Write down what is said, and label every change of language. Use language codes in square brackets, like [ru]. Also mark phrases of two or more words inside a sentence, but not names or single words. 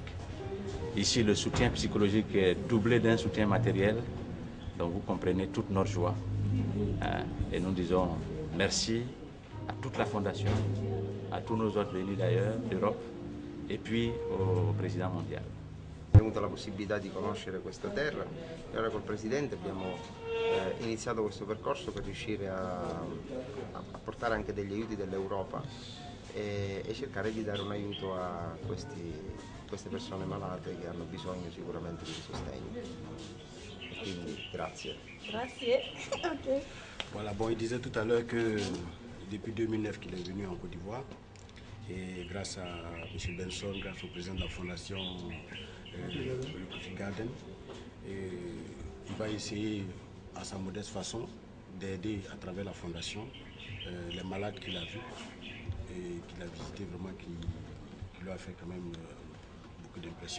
[fr] Ici, le soutien psychologique est doublé d'un soutien matériel, donc vous comprenez toute notre joie. Et nous disons merci à toute la Fondation, à tous nos autres venus d'ailleurs, d'Europe, et puis au Président mondial. [it] Abbiamo avuto la possibilità di conoscere questa terra e ora col Presidente abbiamo iniziato questo percorso per riuscire a portare anche degli aiuti dell'Europa e cercare di dare un aiuto a queste persone malate che hanno bisogno sicuramente di sostegno. Grazie. Grazie. [fr] Ok. Voilà, bon, il disait tout à l'heure que depuis 2009 qu'il est venu en Côte d'Ivoire. Et grâce à M. Benson, grâce au président de la fondation le Kofi Garden, il va essayer à sa modeste façon d'aider à travers la fondation les malades qu'il a vus et qu'il a visités, vraiment qui lui a fait quand même beaucoup d'impression.